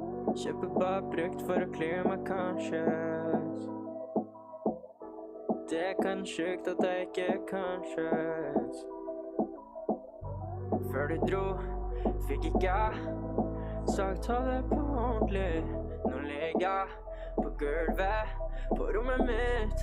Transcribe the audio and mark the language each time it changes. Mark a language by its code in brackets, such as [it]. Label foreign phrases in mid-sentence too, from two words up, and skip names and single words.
[no] Kjøper bare brukt for å [en] clear my conscience. [no] Det er kan sjukt at jeg ikke er conscious. Før du dro, fikk ikke jeg sagt ha det på ordentlig. Nå ligger jeg på gulvet på rommet mitt.